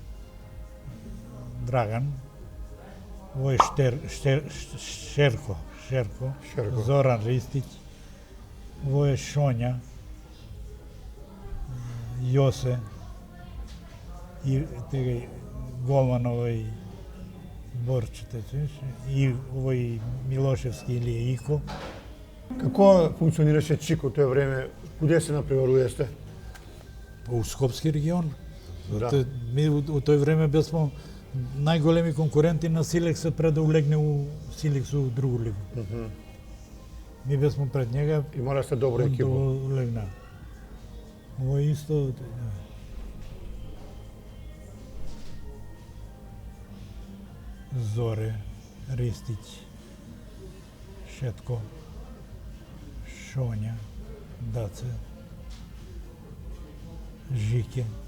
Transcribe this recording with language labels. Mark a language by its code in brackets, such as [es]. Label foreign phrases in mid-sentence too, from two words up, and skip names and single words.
[mk] Драган, овој Шерко, Зоран Ристич, овој е Шоња, Јосе, и тега голман овој Борчете, и овој Милошевски или Ико. Како функционираше Чик од тоа време? Куде се напреварувате сте? У Скопски регион. Да. Ми у тој време бевме најголеми конкуренти на Силекса пред да улегне у Силекс у другу лигу. Ми бевме пред njega. Имале сте добра екипа. Улегна. Ово исто... Зоре, Ристич, Шетко, Шоња, Даце, Жике.